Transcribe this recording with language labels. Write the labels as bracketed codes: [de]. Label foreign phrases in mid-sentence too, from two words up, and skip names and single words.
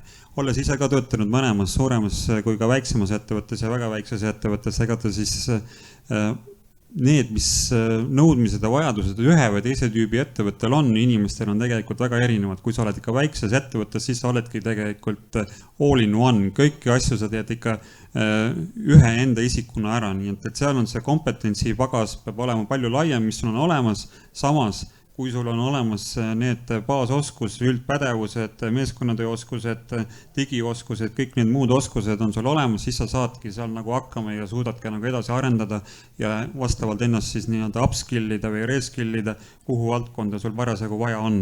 [et] Olles ise ka töötanud mõlemas suuremas kui ka väiksemas ettevõttes ja väga väikses ettevõttes, ega ta siis need, mis nõudmised ja vajadused ühe või teise tüübi ettevõttel on, inimestel on tegelikult väga erinevad. Kui sa oled ikka väikses ettevõttes, siis sa oledki tegelikult [en] all in one. [et] Kõiki asju sa teed ikka ühe enda isikuna ära. Nii et seal on see kompetentsi pagas peab olema palju laiem, mis sul on olemas. Samas, kui sul on olemas need baasoskus, üldpädevused, meeskonnatööoskused, digioskused, kõik need muud oskused on sul olemas, siis sa saadki seal nagu hakkama ja suudadki nagu edasi arendada ja vastavalt ennast siis nii-öelda upskillida või reskillida, kuhu valdkonda sul parasjagu vaja on.